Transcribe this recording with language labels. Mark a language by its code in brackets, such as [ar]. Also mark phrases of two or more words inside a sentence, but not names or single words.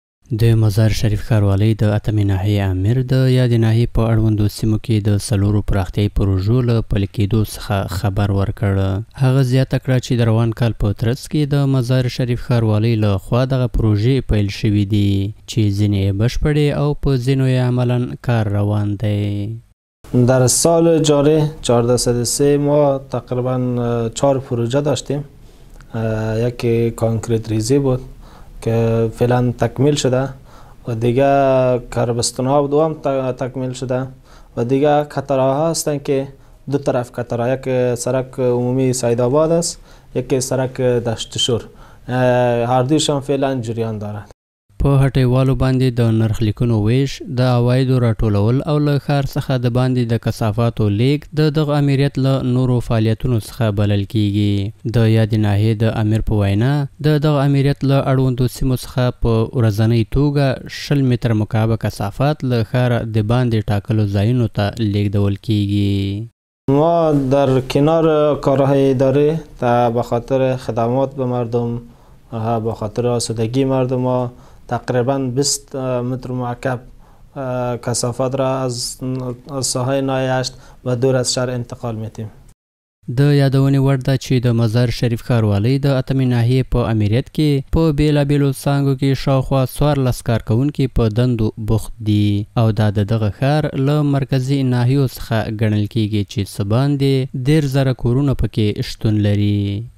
[ps] د مزار شریف ښاروالۍ د اتمې ناحیې امیر د یادې ناحیې په اړوندو سیمو کې د څلورو پراختیایي پروژو له پلي کېدو څخه خبر ورکړ. هغه زیاته کړه چې د روان کال په ترڅ کې د مزار شریف ښاروالۍ له خوا دغه پروژې پیل شوي دي چې ځینې یې بشپړې او په ځینو یې عملاً کار روان دی. [fa] در سال جاری 1403 ما تقریبا 4 پروژه داشتیم. یکی کانکریت ریزی بود که فعلا تکمیل شده و دیگه کربستان‌ها دو هم تکمیل شده و دیگه کتراها هستند که دو طرف کترا، یک سرک عمومی سیدآباد است، یک سرک دشت شور، هر دویشان فعلا جریان دارد. [ps] په هټیوالو باندې د نرخ لیکونو ویش، د عوایدو راټولول او له ښار څخه د باندې د کثافاتو لیږد د دغه امریت له نورو فعالیتونو څخه بلل کیږي. د یادې ناحیې د امیر په وینا د دغه امریت له اړوندو سیمو څخه په ورځنۍ توګه 20 متره مکعب کثافات له ښاره د باندې ټاکلو ځایونو ته لیږدول کیږي. [fa] ما در کنار کارهای اداری به خاطر خدمات به مردم، به خاطر آسودگی مردم ها تقریبا 20 متر مکعب کثافات را از ساحه ناحیه 8 و دور از شهر انتقال میدیم. [ps] د یادونې وړ ده چې د مزار شریف ښاروالۍ د اتمې ناحیې په امریت کې په بیلابیلو څانګو کې شاوخوا 14 کارکوونکي په دندو بوخت دي او دا د دغه ښار له مرکزي ناحیو څخه ګڼل کیږي چې څه باندې 10,000 کورونه پکې شتون لري.